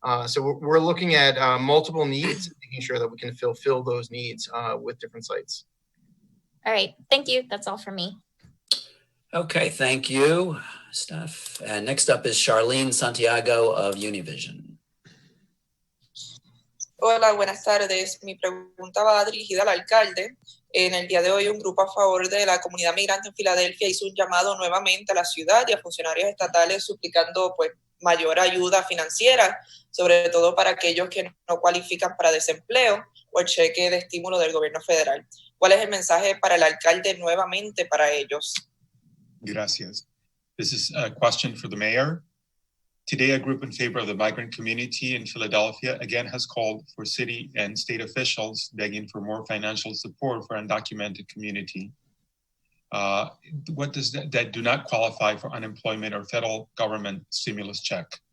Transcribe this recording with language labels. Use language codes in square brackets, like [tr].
[en] So we're looking at multiple needs, making sure that we can fulfill those needs with different sites. All right. Thank you. That's all for me. Okay, thank you, Steph. And next up is Charlene Santiago of Univision. [es] Hola, buenas tardes. Mi pregunta va dirigida al alcalde. En el día de hoy, un grupo a favor de la comunidad migrante en Filadelfia hizo un llamado nuevamente a la ciudad y a funcionarios estatales suplicando mayor ayuda financiera, sobre todo para aquellos que no cualifican para desempleo o el cheque de estímulo del gobierno federal. ¿Cuál es el mensaje para el alcalde nuevamente para ellos? Gracias. [en] This is a question for the mayor. Today, a group in favor of the migrant community in Philadelphia again has called for city and state officials begging for more financial support for undocumented community. What does that do not qualify for unemployment or federal government stimulus check?